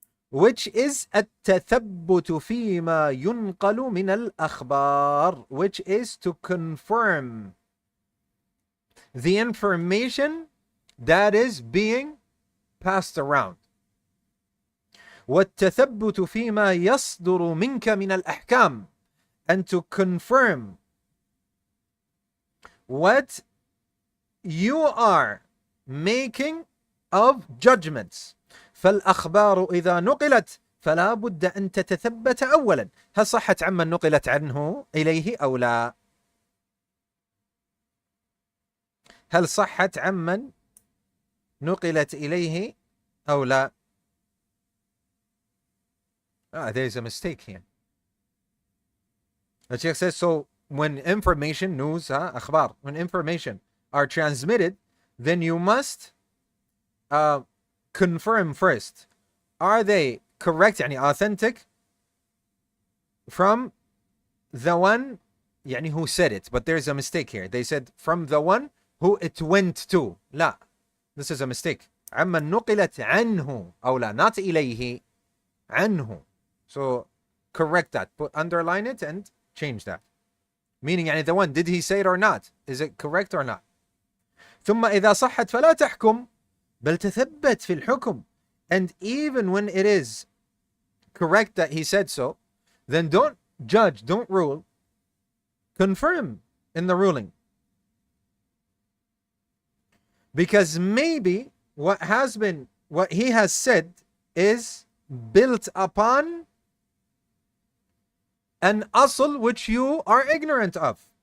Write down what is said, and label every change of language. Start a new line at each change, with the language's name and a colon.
English: Which is
Arabic: التثبت فيما ينقل من الأخبار,
English: which is to confirm the information that is being passed around.
Arabic: والتثبت فيما يصدر منك من الأحكام,
English: and to confirm what you are making of judgments.
Arabic: فالأخبار إذا نقلت فلا بد أن تتثبت أولا هل صحت عمن نقلت عنه إليه أو لا. هل صحت عمن نقلت إليه أو لا.
English: There's a mistake here. The Sheikh says, so when information, news, akhbar, when information are transmitted, then you must confirm first. Are they correct, يعني authentic, from the one يعني who said it? But there's a mistake here. They said from the one who it went to. لا, this is a mistake.
Arabic: عمن نقلت عنه أو لا, not إليه, عنه.
English: So correct that. Underline it and change that. Meaning يعني the one, did he say it or not? Is it correct or not?
Arabic: ثم إذا صحت فلا تحكم بل تثبت في الحكم.
English: And even when it is correct that he said so, then don't judge, don't rule, confirm in the ruling. Because maybe what he has said is built upon an asl which you are ignorant of.